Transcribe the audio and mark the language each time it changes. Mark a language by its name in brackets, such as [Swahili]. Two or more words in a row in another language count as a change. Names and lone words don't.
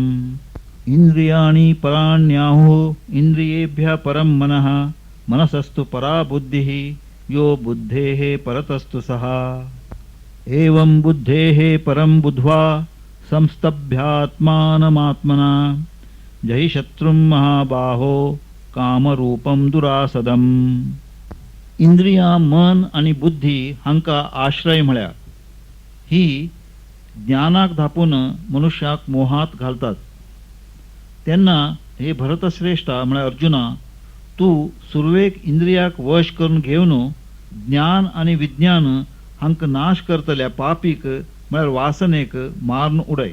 [Sanskrit] इंद्रियाणि पराण्याहुः इंद्रियेभ्यः परं मनः मनसस्तु परा बुद्धिः यो बुद्धेः परतस्तु सः. एवं बुद्धेः परं बुद्ध्वा संस्तभ्यात्मानमात्मना जहि शत्रुं महाबाहो कामरूपं दुरासदम्. [Konkani] इंद्रिया मन आणि बुद्धी हांका आश्रय म्हळ्या ही ज्ञानाक धापून मनुष्याक मोहात घालतात. तेन्ना हे भरतश्रेष्ठा म्हळ्यार अर्जुना तू सुरवेक इंद्रियाक वश करून घेवन ज्ञान आणि विज्ञान हांक नाश करतल्या पापीक म्हळ्यार वासनेक मारून उडय.